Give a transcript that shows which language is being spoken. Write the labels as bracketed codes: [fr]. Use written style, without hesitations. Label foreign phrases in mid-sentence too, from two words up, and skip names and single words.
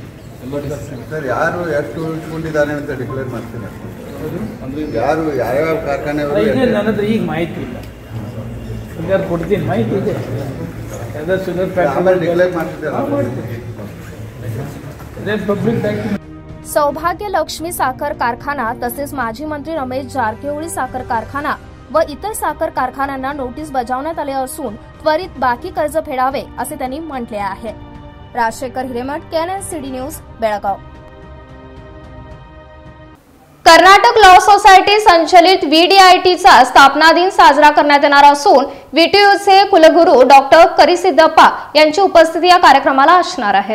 [kn] ಸರ್ ಯಾರು ಎಷ್ಟು ಉಳಿಸ್ಕೊಂಡಿದ್ದಾರೆ ಅಂತ ಡಿಕ್ಲೇರ್ ಮಾಡ್ತೀನಿ. ಅಂದರೆ ಯಾರು ಯಾವ್ಯಾವ ಕಾರ್ಖಾನೆಯವರು ಇದೆ, ನನ್ನ ಹತ್ರ ಈಗ ಮಾಹಿತಿ ಇಲ್ಲ, ಯಾರು ಕೊಡ್ತೀನಿ, ಮಾಹಿತಿ ಇದೆ. [en] ಎಲ್ಲ sugar factory [kn] ಡಿಕ್ಲೇರ್ ಮಾಡ್ತಿದ್ದಾರೆ. [en] ಅದೇ public document. [mr] सौभाग्य लक्ष्मी साखर कारखाना तसेच माजी मंत्री रमेश जारकिहोळी साखर कारखाना व इतर साखर कारखान्यांना नोटीस बजावण्यात आले असून त्वरित बाकी कर्ज फेडावे असे त्यांनी म्हटले आहे. राजशेखर हिरेमठ, KNCD न्यूज, बेळगाव. कर्नाटक लॉ सोसायटी संचलित VDITचा स्थापना दिन साजरा करण्यात येणार असून VTUचे कुलगुरू डॉक्टर करिसिद्धप्पा यांची उपस्थिती या कार्यक्रमाला असणार आहे.